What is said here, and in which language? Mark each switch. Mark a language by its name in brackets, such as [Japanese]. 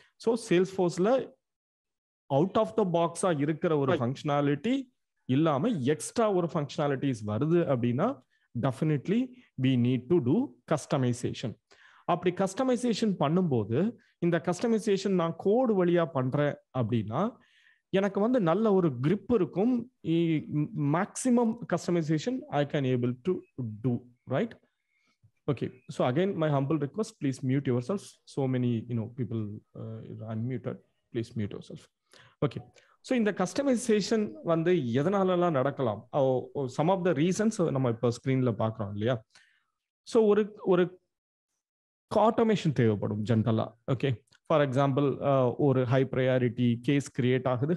[Tamil] So சேல்ஸ்ஃபோர்ஸ்ல out of the பாக்ஸா இருக்கிற ஒரு functionality இல்லாம எக்ஸ்ட்ரா ஒரு ஃபங்க்ஷனாலிட்டிஸ் வருது அப்படின்னா definitely [English] we need to do customization. [Tamil] அப்படி கஸ்டமைசேஷன் பண்ணும்போது இந்த கஸ்டமைசேஷன் நான் கோடு வழியா பண்றேன் அப்படின்னா எனக்கு வந்து நல்ல ஒரு grip இருக்கும். [English] Maximum customization I can able to do, right? Okay, so again my humble request, please mute yourself. So many people unmuted, please mute yourself. [Tamil] Okay, so இந்த கஸ்டமைசேஷன் வந்து எதனாலலாம் நடக்கலாம், [English] some of the reasons [Tamil] நம்ம இப்போ ஸ்க்ரீன்ல பார்க்குறோம் இல்லையா? So ஒரு automation தேவைப்படும் ஜென்ரலா. ஓகே, ஃபார் எக்ஸாம்பிள் ஒரு ஹை ப்ரையாரிட்டி கேஸ் கிரியேட் ஆகுது.